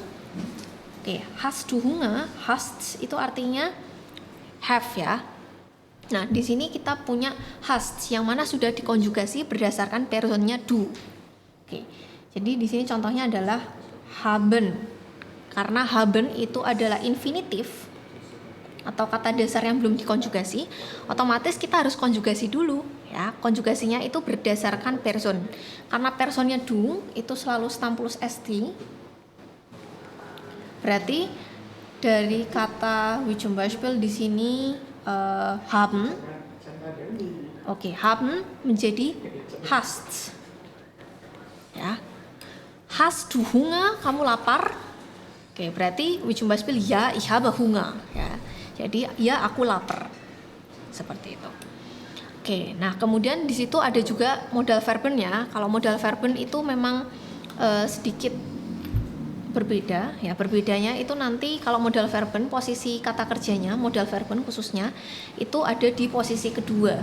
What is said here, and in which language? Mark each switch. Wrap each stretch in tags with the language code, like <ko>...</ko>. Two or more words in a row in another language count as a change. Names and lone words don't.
<id>Oke,</id> <de>hast du Hunger,</de> <id>hast itu artinya have ya. Nah, di sini kita punya hast yang mana sudah dikonjugasi berdasarkan personnya du. Oke, jadi di sini contohnya adalah haben, karena haben itu adalah infinitif atau kata dasar yang belum dikonjugasi, otomatis kita harus konjugasi dulu ya. Konjugasinya itu berdasarkan person. Karena personnya du itu selalu stam plus st. Berarti dari kata</id> <de>wie zum Beispiel</de> <id>di sini haben. Oke, haben menjadi hast.</id> <de>Ya. Hast du Hunger?</de> <id>Kamu lapar? Oke, berarti</id> <de>wie zum Beispiel ja, ich habe Hunger ya.</de> <id>Jadi ya aku lapar. Seperti itu. Oke, nah kemudian di situ ada juga</id> <de>modal verbennya.</de> <id>Kalau</id> <de>modal verben</de> <id>itu memang sedikit berbeda ya. Berbedanya itu nanti kalau</id> <de>modal verben</de> <id>posisi kata kerjanya,</id> <de>modal verben</de> <id>khususnya itu ada di posisi kedua.</id>